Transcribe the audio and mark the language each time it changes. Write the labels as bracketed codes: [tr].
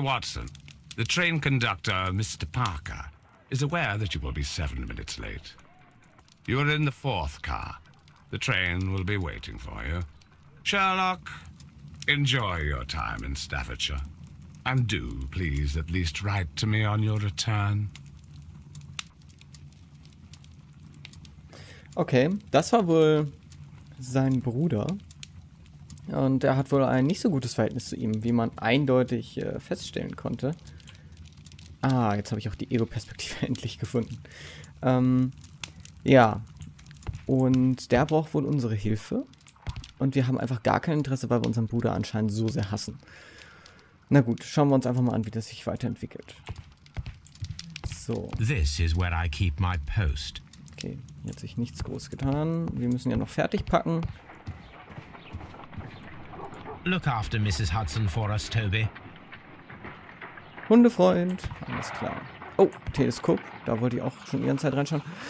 [en] Watson, the train conductor, Mr. Parker, is aware that you will be 7 minutes late. You are in the 4th car. The train will be waiting for you. Sherlock, enjoy your time in Staffordshire. And do, please, at least write to me on your return. [de] Okay, das war wohl sein Bruder. Und er hat wohl ein nicht so gutes Verhältnis zu ihm, wie man eindeutig feststellen konnte. Ah, jetzt habe ich auch die Ego-Perspektive endlich gefunden. Ja, und der braucht wohl unsere Hilfe. Und wir haben einfach gar kein Interesse, weil wir unseren Bruder anscheinend so sehr hassen. Na gut, schauen wir uns einfach mal an, wie das sich weiterentwickelt. So. [en] This is where I keep my post. [de] Okay, hier hat sich nichts groß getan. Wir müssen ja noch fertig packen. [en] Look after Mrs. Hudson for us, Toby. [de] Hundefreund. Alles klar. Oh, Teleskop. Da wollte ich auch schon die ganze Zeit reinschauen.